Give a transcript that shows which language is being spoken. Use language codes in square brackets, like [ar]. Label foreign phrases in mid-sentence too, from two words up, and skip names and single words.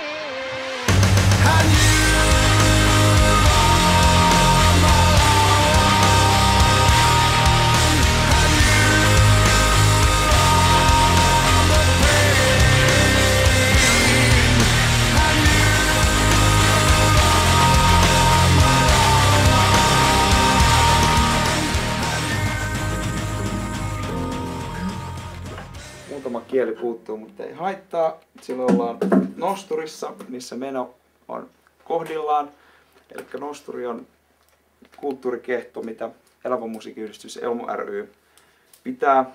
[en] And you are my own. And you are the pain. And you are my [fi] Muutama kieli puuttuu, mutta ei haittaa. Silloin ollaan Nosturissa, missä meno on kohdillaan. Eli Nosturi on kulttuurikehto, mitä Elävä musiikkiyhdistys Elmu ry pitää.